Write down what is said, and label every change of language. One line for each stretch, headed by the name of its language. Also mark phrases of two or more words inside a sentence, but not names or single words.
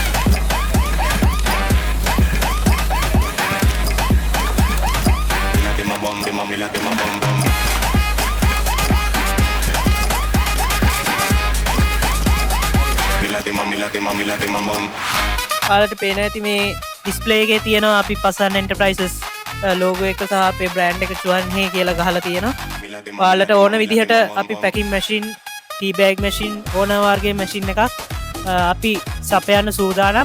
Sinhala: Mila de ma bom de ma mila de ma bom bom. Mila de ma mila de ma mila de ma bom. ඔයාලට පේන ඇති මේ ඩිස්ප්ලේ එකේ තියෙනවා අපි පසන් එන්ටර්ප්‍රයිසස් ලෝගෝ එක සහ අපේ බ්‍රෑන්ඩ් එක චුවන්හේ කියලා ගහලා තියෙනවා. ඔයාලට ඕන විදිහට අපි
English: packing machine tea bag machine
Sinhala: ඕන වර්ගයේ මැෂින් එකක් අපි සපයන්න සූදානම්.